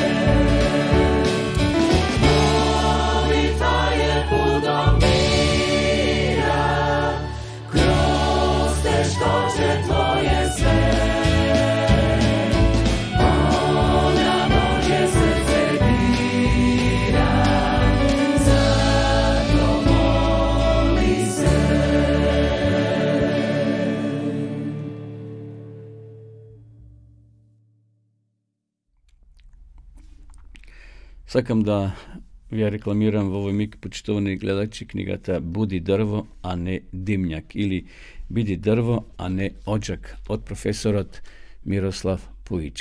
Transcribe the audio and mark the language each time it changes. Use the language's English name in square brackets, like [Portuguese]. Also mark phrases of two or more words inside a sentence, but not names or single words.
[Croatian] Molitva je puno mira, kroz sve što će tvoje sve. Ona Božje srce bira, zato moli se. [Macedonian] Сакам да ви ја рекламирам во овој миг, почитувани гледачи, книгата Буди дрво, а не димњак, или Биди дрво, а не оџак, од професорот Мирослав Пуич.